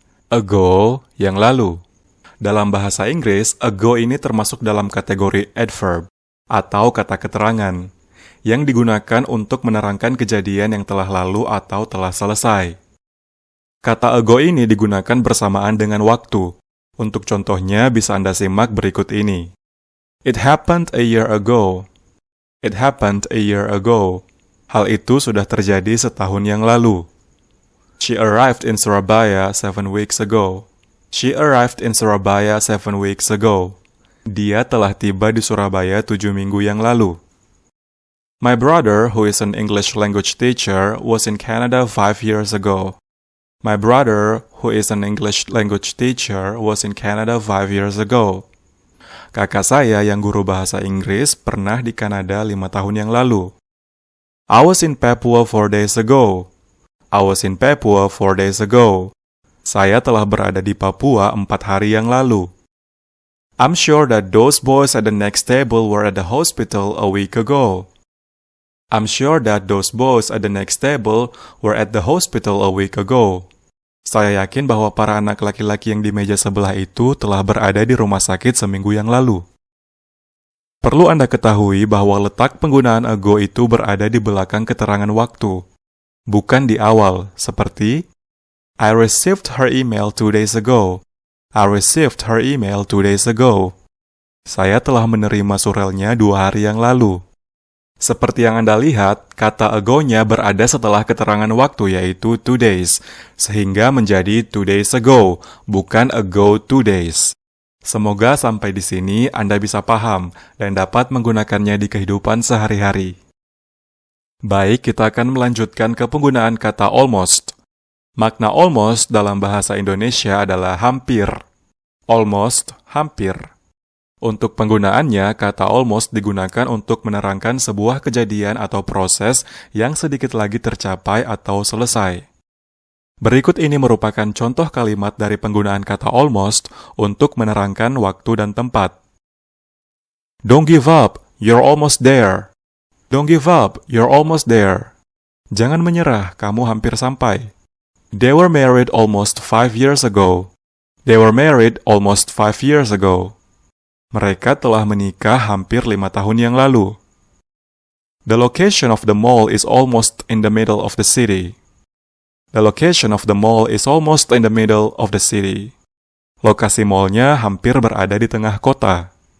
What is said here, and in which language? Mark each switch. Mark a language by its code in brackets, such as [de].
[id] Ago, yang lalu. Dalam bahasa Inggris, ago ini termasuk dalam kategori adverb, atau kata keterangan, yang digunakan untuk menerangkan kejadian yang telah lalu atau telah selesai. Kata ago ini digunakan bersamaan dengan waktu. Untuk contohnya, bisa Anda simak berikut ini. [en] It happened a year ago. It happened a year ago. [id] Hal itu sudah terjadi setahun yang lalu. [en] She arrived in Surabaya 7 weeks ago. She arrived in Surabaya 7 weeks ago. [id] Dia telah tiba di Surabaya 7 minggu yang lalu. [en] My brother, who is an English language teacher, was in Canada 5 years ago. My brother, who is an English language teacher, was in Canada 5 years ago. [id] Kakak saya yang guru bahasa Inggris pernah di Kanada 5 tahun yang lalu. [en] I was in Papua 4 days ago. I was in Papua 4 days ago. [id] Saya telah berada di Papua 4 hari yang lalu. [en] I'm sure that those boys at the next table were at the hospital a week ago. I'm sure that those boys at the next table were at the hospital a week ago. [id] Saya yakin bahwa para anak laki-laki yang di meja sebelah itu telah berada di rumah sakit seminggu yang lalu. Perlu Anda ketahui bahwa letak penggunaan ago itu berada di belakang keterangan waktu, bukan di awal, seperti [en] I received her email 2 days ago. I received her email 2 days ago. [id] Saya telah menerima surelnya 2 hari yang lalu. Seperti yang Anda lihat, kata ago-nya berada setelah keterangan waktu yaitu 2 days, sehingga menjadi 2 days ago, bukan ago 2 days. Semoga sampai di sini Anda bisa paham dan dapat menggunakannya di kehidupan sehari-hari. Baik, kita akan melanjutkan ke penggunaan kata almost. Makna almost dalam bahasa Indonesia adalah hampir. Almost, hampir. Untuk penggunaannya, kata almost digunakan untuk menerangkan sebuah kejadian atau proses yang sedikit lagi tercapai atau selesai. Berikut ini merupakan contoh kalimat dari penggunaan kata almost untuk menerangkan waktu dan tempat. [en] Don't give up, you're almost there. Don't give up, you're almost there. [id] Jangan menyerah, kamu hampir sampai. [en] They were married almost 5 years ago. They were married almost 5 years ago. [id] Mereka telah menikah hampir 5 tahun yang lalu. [en] The location of the mall is almost in the middle of the city. The location of the mall is almost in the middle of the city. [id] Lokasi mallnya hampir berada di tengah kota.